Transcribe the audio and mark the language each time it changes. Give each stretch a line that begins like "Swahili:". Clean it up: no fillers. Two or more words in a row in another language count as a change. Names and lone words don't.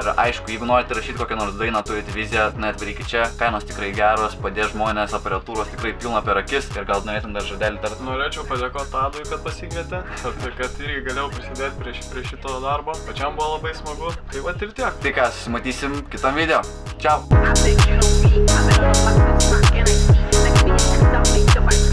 Lithuanian: Ir aišku, jeigu norite rašyti kokią nors dainą, turite viziją, net varykit čia. Kainos tikrai geros, padės žmonės, aparatūros tikrai pilna per akis. Ir gal norėtum dar žodelį tarti. Norėčiau padėkoti Tadui, kad pasikvietė, kad irgi galėjau prisidėti prie šito darbo. Pačiam buvo labai smagu. Tai va ir tiek. Tai ką, susimatysim kitam video. Ciao.
English: I said you don't be, I've been on the block since rock and I see. Like me, it's something to